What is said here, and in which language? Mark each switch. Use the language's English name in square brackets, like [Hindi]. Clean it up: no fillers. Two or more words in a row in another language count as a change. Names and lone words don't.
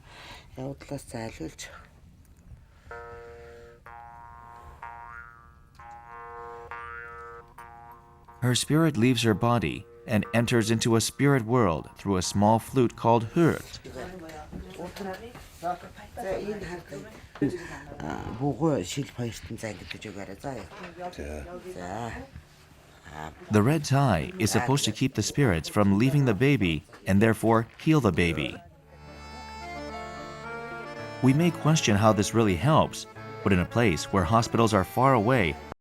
[Mongolian] Явдлаас зайлуулж. [English] Her spirit leaves her body and enters into a spirit world through a small flute called hurt. [Mongolian] Богоо шил баяртан зангидж өгөөрэй заа. За. [English] The red tie is supposed to keep the spirits from leaving the baby and therefore heal the baby. We may question how this really helps, but in a place where hospitals are far away